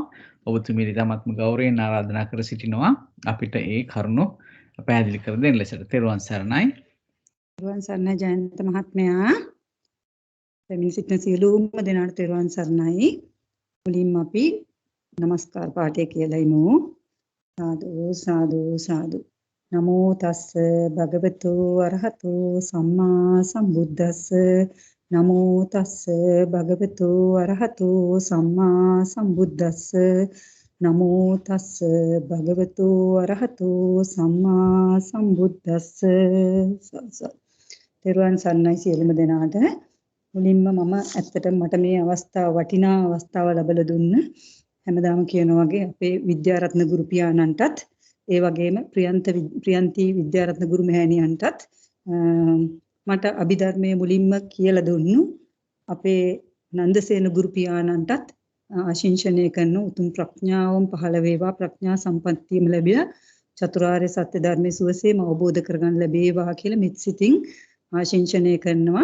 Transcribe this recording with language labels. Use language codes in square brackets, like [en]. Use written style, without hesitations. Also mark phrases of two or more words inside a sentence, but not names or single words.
[si] ඔබතුමිය ඊටාත්ම ගෞරවයෙන් ආරාධනා කර සිටිනවා අපිට ඒ කරුණු පැහැදිලි කර දෙන්න ලෙසට. තෙරුවන් සරණයි. තෙරුවන් සරණයි ජයන්ත මහත්මයා. දෙමින් සිටින සියලුම දෙනාට තෙරුවන් සරණයි. මුලින්ම අපි নমස්කාර පාඨය කියලා ඉමු. සාදු සාදු සාදු. [pi] නමෝ තස්ස භගවතු අරහතු සම්මා සම්බුද්දස්ස. නමෝ තස්ස භගවතු අරහතු සම්මා සම්බුද්දස්ස. නමෝ තස්ස භගවතු අරහතු සම්මා සම්බුද්දස්ස. [si] තෙරුවන් සරණයි සියලුම දෙනාට. මුලින්ම මම ඇත්තටම මට මේ අවස්ථාව වටිනා අවස්ථාව ලැබලා දුන්න හැමදාම කියනවා වගේ අපේ විද්‍යාරත්න ගුරු පියාණන්ටත් ඒ වගේම ප්‍රියන්ති විද්‍යාරත්න ගුරු මෑණියන්ටත් මට අභිධර්මයේ මුලින්ම කියලා දුන්නු අපේ නන්දසේන ගුරු පියාණන්ටත් ආශිංසනය කරන උතුම් ප්‍රඥාවම් පහළ වේවා, ප්‍රඥා සම්පන්තියම ලැබිලා චතුරාර්ය සත්‍ය ධර්මයේ සුවසේම අවබෝධ කරගන්න ලැබේවා කියලා මෙත් සිතින් ආශිංසනය කරනවා.